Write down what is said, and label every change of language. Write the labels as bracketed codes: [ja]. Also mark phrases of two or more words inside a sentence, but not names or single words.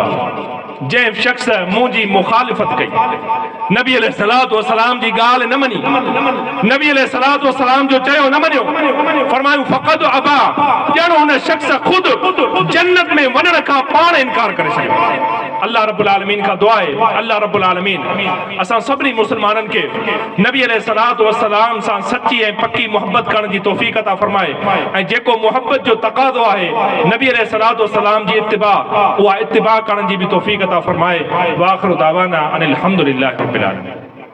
[sd] जंहिं शख्स मुंहिंजी मुखालिफ़त कई, नबी [ar] عليه الصلاة والسلام [sd] जी ॻाल्हि न मनी, नबी [ar] عليه الصلاة والسلام [sd] जो चयो न मञियो, फरमायो [ar] فقد أبى, [sd] ॼण हुन शख्स ख़ुद जन्नत में वञण खां पाण इनकार करे छॾियो। [ur] अल्लाह [ar] رب العالمين [ur] کا دعا ہے, [sd] अल्लाह [ar] رب العالمين [sd] असां सभिनी मुसलमाननि खे नबी [ar] عليه الصلاة والسلام [sd] सां सच्ची ऐं पक्की मोहब्बत करण जी तौफ़ीक़ अता फरमाए ऐं जेको मोहब्बत जो तक़ाज़ो आहे नबी [ar] عليه الصلاة والسلام [sd] जी इत्तिबा, उहा इत्तिबा करण जी बि तौफ़ीक़ अता फरमाए। [ar] وآخر دعوانا أن الحمد لله رب العالمين.